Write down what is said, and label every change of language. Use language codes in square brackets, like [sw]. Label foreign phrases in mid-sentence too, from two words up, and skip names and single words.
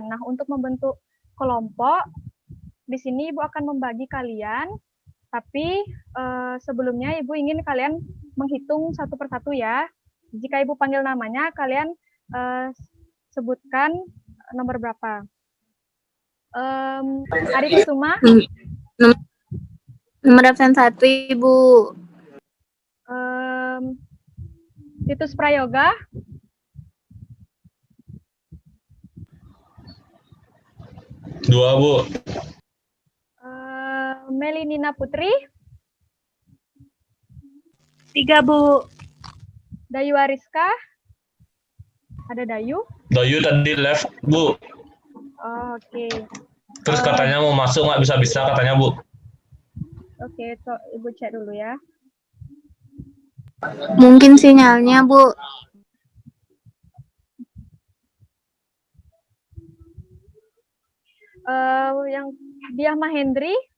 [id] Nah, untuk membentuk kelompok, di sini Ibu akan membagi kalian, tapi sebelumnya Ibu ingin kalian menghitung satu persatu ya. Jika Ibu panggil namanya, kalian sebutkan nomor berapa. Ari Kusuma. Nomor absen 1, Ibu. Titus Prayoga. Dua, Bu. Melinina Putri. 3, Bu. Dayu Ariska. Ada Dayu? Dayu tadi left, Bu. Oh, oke. Terus katanya mau masuk nggak bisa-bisa katanya, Bu. Oke, Ibu cek dulu ya. Mungkin sinyalnya, Bu. Yang Diah Mahendri.